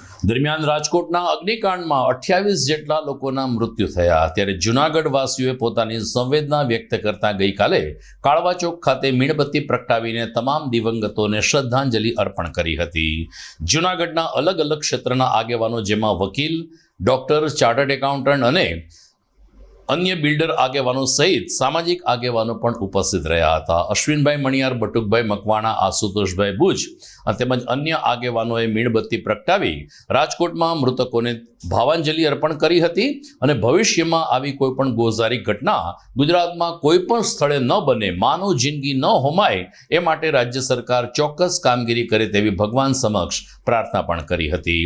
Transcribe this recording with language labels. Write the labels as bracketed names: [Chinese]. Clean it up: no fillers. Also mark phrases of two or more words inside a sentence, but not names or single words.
[Gujarati] દરમિયાન રાજકોટના અગ્નિકાંડમાં 28 જેટલા લોકોના મૃત્યુ થયા ત્યારે જૂનાગઢ વાસીઓએ પોતાની સંવેદના વ્યક્ત કરતા ગઈકાલે કાળવા ચોક ખાતે મીણબત્તી પ્રગટાવીને તમામ દિવંગતોને શ્રદ્ધાંજલિ અર્પણ કરી હતી। જૂનાગઢના અલગ અલગ ક્ષેત્રના આગેવાનો જેમાં વકીલ, ડોક્ટર, ચાર્ટર્ડ એકાઉન્ટન્ટ અને અન્ય બિલ્ડર આગેવાનો સહિત સામાજિક આગેવાનો પણ ઉપસ્થિત રહ્યા હતા। अश्विनभाई मणियार, बटुकभाई मकवाणा, आशुतोषभाई भुज તેમજ અન્ય આગેવાનોએ મીણબત્તી પ્રગટાવી રાજકોટમાં મૃતકોને ભાવાંજલિ અર્પણ કરી હતી અને ભવિષ્યમાં આવી કોઈ પણ ગોઝારી ઘટના ગુજરાતમાં કોઈ પણ સ્થળે ન બને, માનવ જિંદગી ન હોમાય એ માટે રાજ્ય સરકાર ચોક્કસ કામગીરી કરે તેવી ભગવાન સમક્ષ પ્રાર્થના પણ કરી હતી।